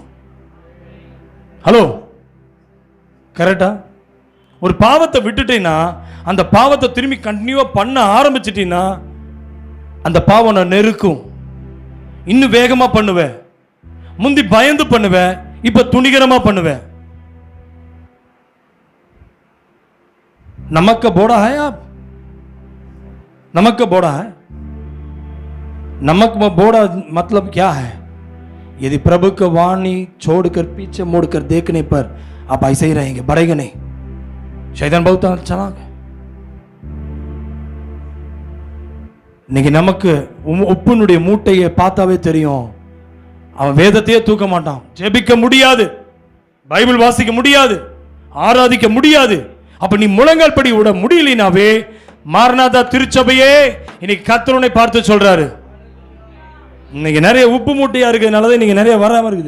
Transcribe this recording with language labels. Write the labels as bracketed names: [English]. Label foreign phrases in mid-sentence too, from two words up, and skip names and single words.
[Tamil] ஹலோ, கரெக்டா? ஒரு பாவத்தை விட்டுட்டீங்கன்னா, அந்த பாவத்தை திரும்பி கண்டினியூவா பண்ண ஆரம்பிச்சிட்டீங்கன்னா அந்த பாவம் நான் நெருக்கும். இன்னும் வேகமா பண்ணுவேன். முந்தி பயந்து பண்ணுவேன், இப்ப துணிகரமா பண்ணுவேன். [Hindi] नमक का बोरा है आप? नमक का बोरा है? नमक में बोरा मतलब क्या है? यदि प्रभु की वाणी छोड़कर पीछे मुड़कर देखने पर आप ऐसे ही रहेंगे, बढ़ेगा नहीं. शैतान बहुत चालाक है. [Tamil] இன்னைக்கு நமக்கு உப்புனுடைய மூட்டையை பார்த்தாவே தெரியும். அவன் வேதத்தையே தூக்க மாட்டான், ஜெபிக்க முடியாது, பைபிள் வாசிக்க முடியாது, ஆராதிக்க முடியாது. அப்ப நீ முழங்கால் படி விட முடியலனாவே, மாரநாதா திருச்சபையே இன்னைக்கு கர்த்தரை பார்த்து சொல்றாரு, இன்னைக்கு நிறைய உப்பு மூட்டையா இருக்கிறதுனாலதான் இன்னைக்கு நிறைய வராம இருக்குது.